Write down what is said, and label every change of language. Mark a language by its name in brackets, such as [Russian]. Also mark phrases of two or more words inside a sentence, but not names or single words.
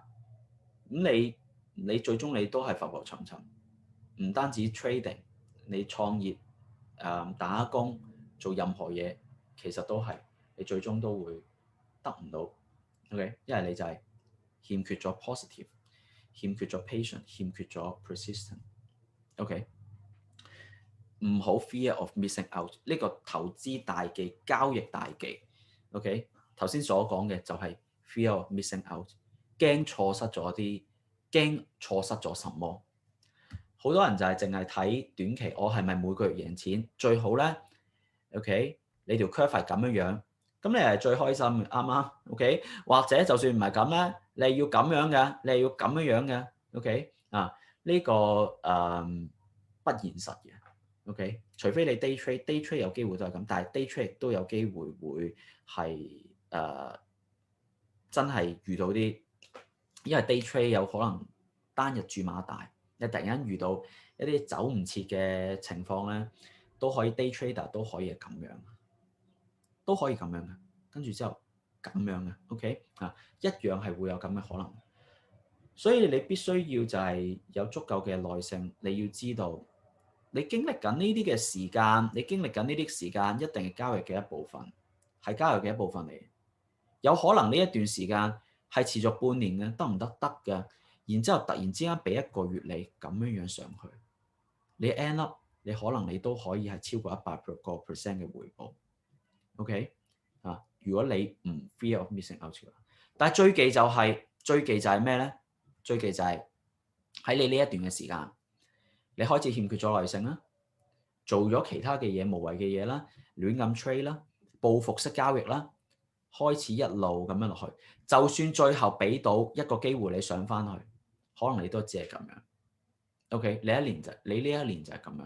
[Cantonese] 咁你最終你都係浮浮沉沉，唔單止 trading，你創業打工做任何嘢，其實都係你最終都會得唔到。OK，因為你就係欠缺咗 positive，欠缺咗 patient，欠缺咗 persistent。OK。唔好 [English] fear of missing out， [Cantonese] 呢個投資大忌、交易大忌。OK，頭先所講嘅就係 [English] fear of missing out， [Cantonese] 驚錯失咗啲，驚錯失咗什麼。好多人就係淨係睇短期，我係咪每個月贏錢？最好咧，OK，你條 curve 係咁樣樣，咁你係最開心嘅，啱唔啱？OK，或者就算唔係咁咧，你係要咁樣嘅，你係要咁樣樣嘅，OK 呢個不現實嘅。OK，除非你 [English] day trade，day trade [Cantonese] 有機會都係咁，但係 [English] day trade [Cantonese] 都有機會會係真係遇到啲，因為 [English] day trade [Cantonese] 有可能單日注碼大，你突然間遇到一啲走唔切嘅情況咧，都可以 [English] day trader [Cantonese] 都可以係咁樣，都可以咁樣嘅，跟住之後咁樣嘅，OK 一樣係會有咁嘅可能，所以你必須要就係有足夠嘅耐性，你要知道。你經歷緊呢啲嘅時間，你經歷緊呢啲時間，一定係交易嘅一部分，係交易嘅一部分嚟。有可能呢一段時間係持續半年嘅，得唔得？得㗎。然之後突然之間俾一個月你咁樣樣上去，你 [English] end up [Cantonese] 你可能你都可以係超過100% 嘅回報。OK 如果你唔 [English] fear of missing out， [Cantonese] 但係最忌就係咩咧？最忌就係喺你呢一段嘅時間。你開始欠缺咗耐性啦，做咗其他嘅嘢無謂嘅嘢啦，亂咁 trade 啦，報復式交易啦，開始一路咁樣落去，就算最後俾到一個機會你上翻去，可能你都只係咁樣。OK，你呢一年就係咁樣。